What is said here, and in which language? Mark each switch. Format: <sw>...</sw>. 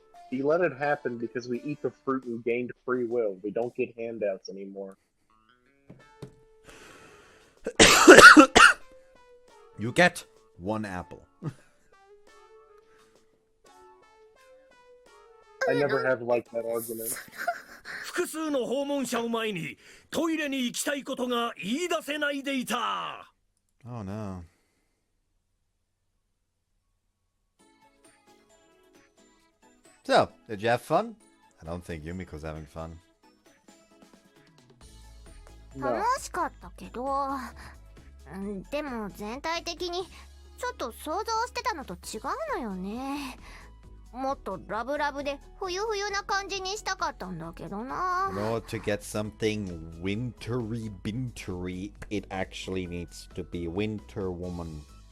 <en>He let it happen because we eat the fruit and gained free will. We don't get handouts anymore. You get one apple. I never have liked that argument.</en> <ja>複数の訪問者を前にトイレに行きたいことが言い出せないでいた。</ja> <en>Oh no. So, did you have fun? I don't think Yumiko's having fun.</en> <ja>楽しかったけど、でも全体的にちょっと想像してたのと違うのよね。もっとラブラブで冬冬な感じにしたかったんだけどな。</ja> <en>In order to get something wintery bintery, it actually needs to be Winter Woman.</en>